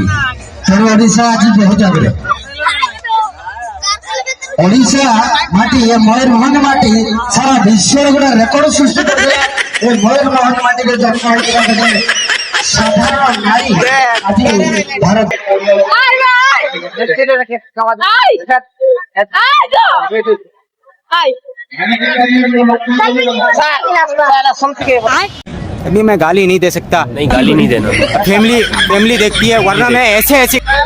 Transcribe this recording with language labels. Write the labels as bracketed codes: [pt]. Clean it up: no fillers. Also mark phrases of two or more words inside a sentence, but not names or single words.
[or] ତେଣୁ ଓଡ଼ିଶା ଆଜି ବହୁତ ଆଗରେ। ଓଡ଼ିଶା ମାଟି ଏ ମୟୂରଭଞ୍ଜ ମାଟି ସାରା ବିଶ୍ୱରେ ଗୋଟେ ରେକର୍ଡ ସୃଷ୍ଟି କରିଥିଲା। ଏ ମୟୂରଭଞ୍ଜ ମାଟିରେ ଜନ୍ମ ହେଇଥିବା ସାଧାରଣ ନାରୀ ଆଜି ଭାରତ [hi] अभी मैं गाली नहीं दे सकता। नहीं गाली नहीं देना। फैमिली फैमिली देखती है, वरना मैं ऐसे ऐसे